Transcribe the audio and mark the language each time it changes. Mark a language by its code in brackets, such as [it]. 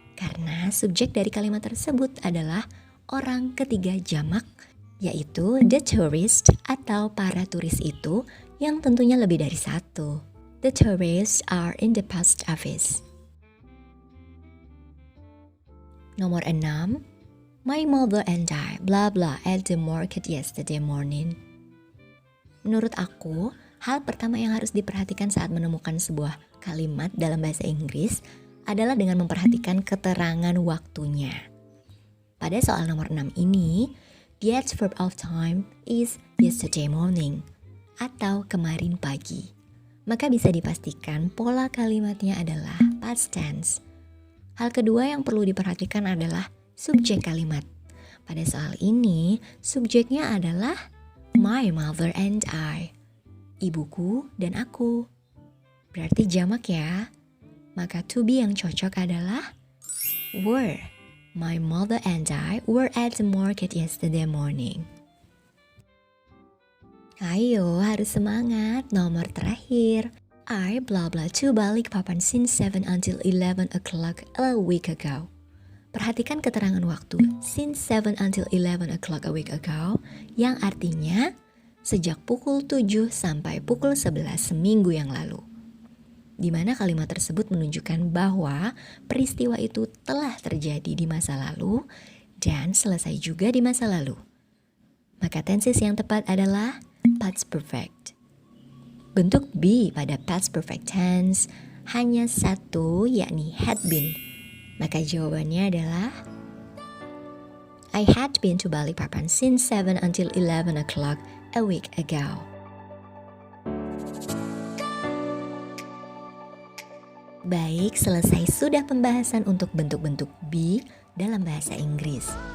[id] Karena subjek dari kalimat tersebut adalah orang ketiga jamak, yaitu the tourist atau para turis itu yang tentunya lebih dari satu. [en] The tourists are in the post office. [id] Nomor 6. [en] My mother and I blah blah at the market yesterday morning. [id] Menurut aku, hal pertama yang harus diperhatikan saat menemukan sebuah kalimat dalam bahasa Inggris adalah dengan memperhatikan keterangan waktunya. Pada soal nomor 6 ini, [en] the adverb of time is yesterday morning [id] atau kemarin pagi. Maka bisa dipastikan pola kalimatnya adalah past tense. Hal kedua yang perlu diperhatikan adalah subjek kalimat. Pada soal ini, subjeknya adalah my mother and I, ibuku dan aku. Berarti jamak ya. Maka to be yang cocok adalah were. [en] My mother and I were at the market yesterday morning. [id] Ayo, harus semangat. Nomor terakhir. [en] I blah blah to Balikpapan since 7 until 11 o'clock a week ago. [id] Perhatikan keterangan waktu [en] since 7 until 11 o'clock a week ago [id] yang artinya sejak pukul 7 sampai pukul 11 seminggu yang lalu. Di mana kalimat tersebut menunjukkan bahwa peristiwa itu telah terjadi di masa lalu dan selesai juga di masa lalu. Maka tenses yang tepat adalah past perfect. Bentuk be pada past perfect tense hanya satu, yakni had been. Maka jawabannya adalah [en] I had been to Balikpapan since 7 until 11 o'clock a week ago. [id] Baik, selesai sudah pembahasan untuk bentuk-bentuk be dalam bahasa Inggris.